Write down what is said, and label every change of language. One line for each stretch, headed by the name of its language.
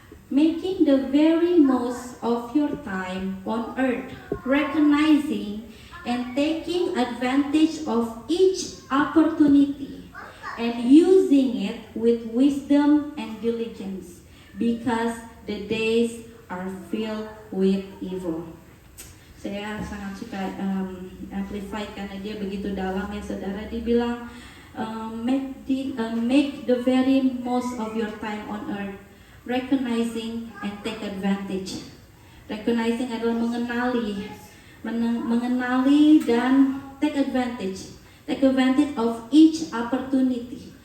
English: Making the very most of your time on earth, recognizing and taking advantage of each opportunity and using it with wisdom and diligence, because the days are filled with evil.
Indonesian: Saya sangat suka Amplify karena dia begitu dalam ya saudara. Dibilang
English: make the very most of your time on earth, recognizing and take advantage.
Indonesian: Recognizing adalah mengenali dan
English: take advantage. Take advantage of each opportunity.